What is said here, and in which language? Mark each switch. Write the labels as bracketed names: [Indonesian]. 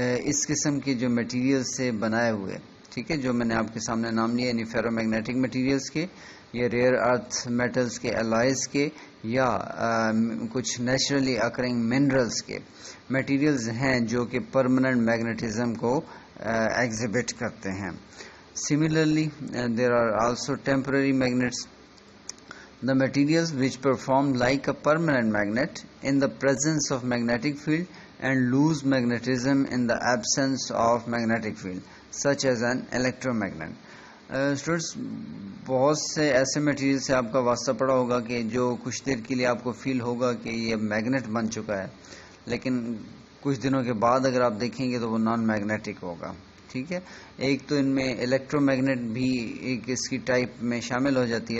[Hindi] इस किस्म के जो मटेरियल से बनाए हुए, ठीक है, जो मैंने आपके सामने नाम लिया, यानी फेरोमैग्नेटिक मटेरियल्स के, या रेयर अर्थ मेटल्स के, एलाइज के, या कुछ नेचुरली अकरिंग मिनरल्स के मटेरियल्स हैं जो कि परमानेंट मैग्नेटिज्म को एग्जिबिट करते हैं. [English] Similarly there are also temporary magnets. The materials which perform like a permanent magnet in the presence of magnetic field and lose magnetism in the absence of magnetic field, such as an electromagnet. [Hindi] Students, बहुत से ऐसे material से आपका वास्ता पड़ा होगा कि जो कुछ देर के लिए आपको फील होगा कि ये मैग्नेट बन चुका है, लेकिन कुछ दिनों के बाद अगर आप देखेंगे तो वो नॉन मैग्नेटिक होगा. ठीक है, एक तो इनमें इलेक्ट्रोमैग्नेट भी एक इसकी टाइप में शामिल हो जाती है.